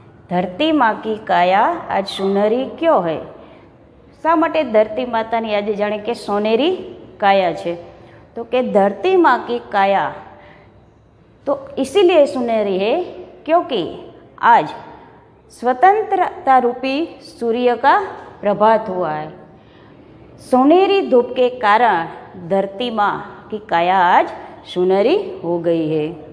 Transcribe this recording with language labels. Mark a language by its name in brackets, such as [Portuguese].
[Hindi] धरती माँ की काया आज सुनहरी क्यों है? [Gujarati] શા માટે ધરતી માતાની આજે જાણે કે સોનેરી કાયા છે? તો કે [Hindi] ધરતી માં કી કાયા तो इसीलिए सुनहरी है क्योंकि आज स्वतंत्रता रूपी सूर्य का प्रभात हुआ है। सुनहरी धूप के कारण धरती माँ की काया आज सुनहरी हो गई है।